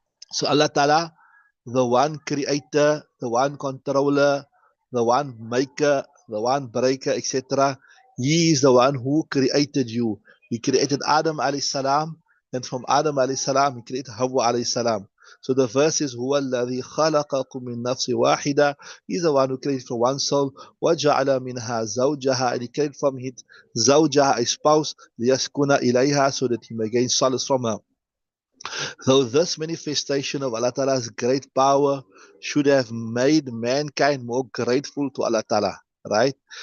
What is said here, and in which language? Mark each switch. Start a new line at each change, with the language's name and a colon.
English: So Allah Ta'ala, the one creator, the one controller, the one maker, the one breaker, etc. He is the one who created you. He created Adam alayhi salam, and from Adam alayhi salam, he created Hawa alayhi salam. So the verse is,
Arabic: هو الذي خلقكم من نفس واحدة.
English: He's the one who created from one soul.
Arabic: وجعل منها زوجها,
English: and he created from it زوجها, a spouse,
Arabic: ليسكن إليها,
English: so that he may gain solace from her. Though this manifestation of Allah Ta'ala's great power should have made mankind more grateful to Allah Ta'ala, right?